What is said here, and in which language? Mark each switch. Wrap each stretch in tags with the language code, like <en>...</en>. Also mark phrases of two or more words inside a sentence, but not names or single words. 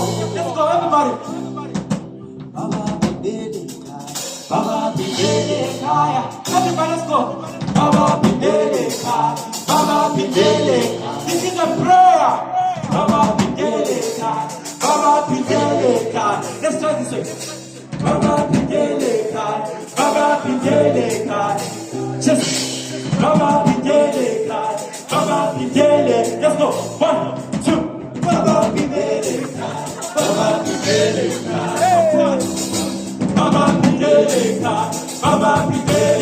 <en>Let's go, everybody. Baba Pindele Kaya. Baba Pindele Kaya. Everybody, let's go. Baba Pindele Kaya. Baba Pindele Kaya. This is a prayer. Baba Pindele Kaya. Baba Pindele Kaya. Let's try this way. Baba Pindele Kaya. Baba Pindele Kaya. Just Baba Pindele Kaya. Baba Pindele. Let's go. 1, 2. Baba Pindele Kaya. Baba Pindele Kaya. Baba Pindele Kaya. Baba Pindele Kaya.</en>